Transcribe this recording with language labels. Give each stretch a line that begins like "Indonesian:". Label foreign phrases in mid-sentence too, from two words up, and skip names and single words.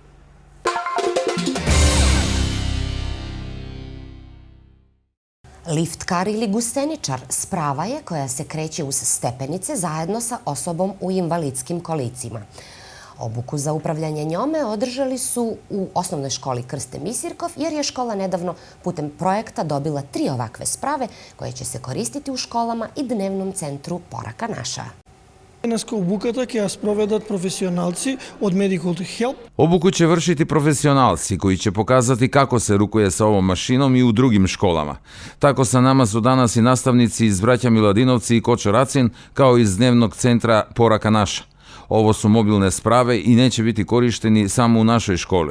Serbian: Liftkar ili gusteničar sprava je koja se kreće uz stepenice zajedno sa osobom u invalidskim kolicima. Obuku za upravljanje njome održali su u osnovnoj školi Krste Misirkov, jer je škola nedavno putem projekta dobila 3 ovakve sprave koje će se koristiti u školama i dnevnom centru Poraka Naša.
Macedonian: Денеска обуката ќе ја спроведат професионалци од Medical Help.
Serbian: Obuku će vršiti profesionalci koji će pokazati kako se rukuje sa ovom mašinom i u drugim školama. Tako sa nama su danas i nastavnici iz Braća Miladinovci i Kočoracin, kao iz dnevnog centra Poraka Naša. Ovo su mobilne sprave i neće biti korišteni samo u našoj školi.